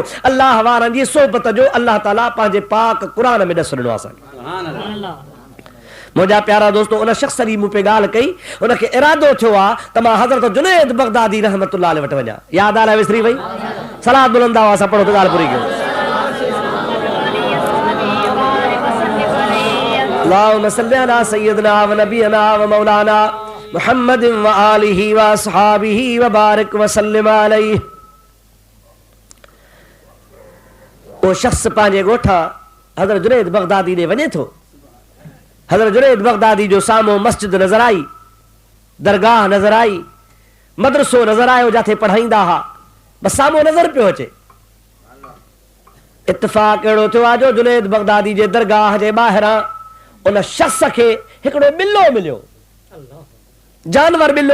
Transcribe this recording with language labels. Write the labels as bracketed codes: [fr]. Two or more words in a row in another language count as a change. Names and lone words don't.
[sd] अल्लाह वारनि जी सोहबत जो अल्लाह ताला पंहिंजे पाक कुरान में ॾस ॾिनो असांखे। मुंहिंजा प्यारा दोस्तो, उन शख़्स जी मूं पे ॻाल्हि कई, उनखे इरादो थियो आहे त मां हज़रत जुनैद बगदादी [ar] رحمة الله عليه [sd] वटि वञा। यादि आला विसरी वई? सलात बुलंद आवाज़ सां पढ़ो त ॻाल्हि पूरी कयो। [ar] اللهم صل على سيدنا ونبينا ومولانا محمد وآله وأصحابه وبارك وسلم عليه. [sd] वो शख्स पंहिंजे ॻोठा हज़रत जुनैद बगदादी ॾे वञे थो। हज़रत जुनैद बगदादी जो साम्हूं मस्जिद नज़र आई, दरगाह नज़र आई, मदरसो नज़र आयो जिथे पढ़ाईंदा हुआ, बस साम्हूं नज़र पियो अचे। इत्तिफ़ाक़ अहिड़ो थियो आहे जो जुनैद बगदादी जे दरगाह जे ॿाहिरां उन शख्स खे हिकिड़ो ॿिलो मिलियो, जानवर ॿिलो।